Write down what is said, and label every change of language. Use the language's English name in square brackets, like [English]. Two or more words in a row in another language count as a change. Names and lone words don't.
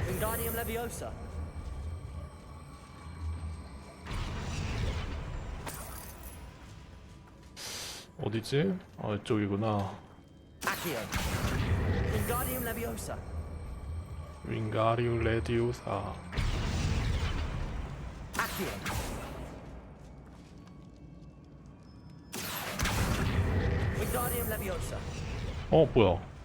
[Korean] Wingardium Leviosa. 어디지? 아, 이쪽이구나. Accio. Wingardium Leviosa. 윙가리움 레디오사. Accio. Wingardium Leviosa. 어, 뭐야?